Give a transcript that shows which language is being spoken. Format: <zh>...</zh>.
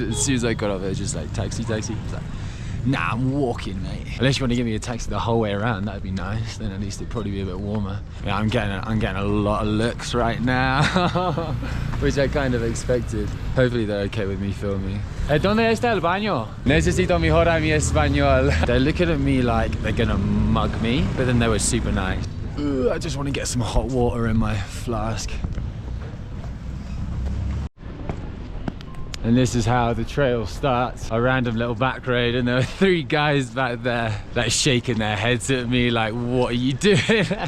<en>As soon as I got off there, just like taxi. It's like, nah, I'm walking, mate. Unless you want to give me a taxi the whole way around, that'd be nice. Then at least it'd probably be a bit warmer. Yeah, I'm getting a lot of looks right now, which I kind of expected. Hopefully they're okay with me filming.</en> <es>¿Dónde está el baño? Necesito mejorar mi español.</es> <en>They're looking at me like they're gonna mug me, but then they were super nice. Ugh, I just want to get some hot water in my flask. And this is how the trail starts. A random little back road, and there were 3 guys back there like shaking their heads at me like, what are you doing?</en>